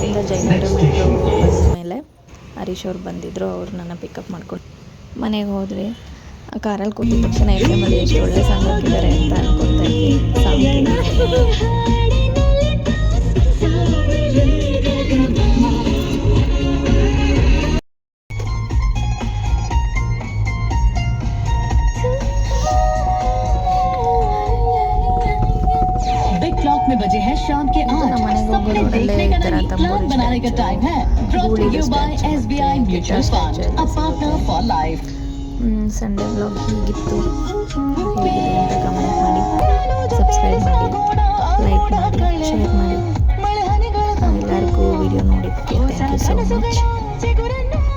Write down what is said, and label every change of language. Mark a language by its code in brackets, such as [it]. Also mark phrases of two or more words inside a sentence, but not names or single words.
[kn] ಜೈನರು ಮೆಟ್ರೋ ಬಸ್ ಮೇಲೆ ಹರೀಶ್ ಅವ್ರು ಬಂದಿದ್ದರು, ಅವ್ರು ನನ್ನ ಪಿಕಪ್ ಮಾಡ್ಕೊಂಡು ಮನೆಗೆ ಹೋದ್ವಿ. ಕಾರಲ್ಲಿ ಕೂತಿದ ತಕ್ಷಣ ಎಫ್ ಎಮ್ಮಲ್ಲಿ ಎಷ್ಟು ಒಳ್ಳೆ ಸಾಂಗ್ ಹಾಕಿದ್ದಾರೆ ಅಂತ ಅನ್ಕೊತಾ ಇದ್ವಿ. ಸಾಂಗ್ [hi] बिग क्लॉक में बजे हैं शाम के 8। सपने देखने का नहीं, प्लान बनाने का टाइम है। [en] Brought to you by SBI Mutual Fund, a partner for life. Sunday vlog [kn] ಹೀಗಿತ್ತು, ಹೇಗಿದೆ ಅಂತ ಕಮೆಂಟ್ ಮಾಡಿ, ಸಬ್ಸ್ಕ್ರೈಬ್ ಮಾಡಿ, ಲೈಕ್ ಮಾಡಿ, ಶೇರ್ ಮಾಡಿ. ಎಲ್ಲರಿಗೂ ವಿಡಿಯೋ ನೋಡಿದ್ದಕ್ಕೆ [en] thank you so much.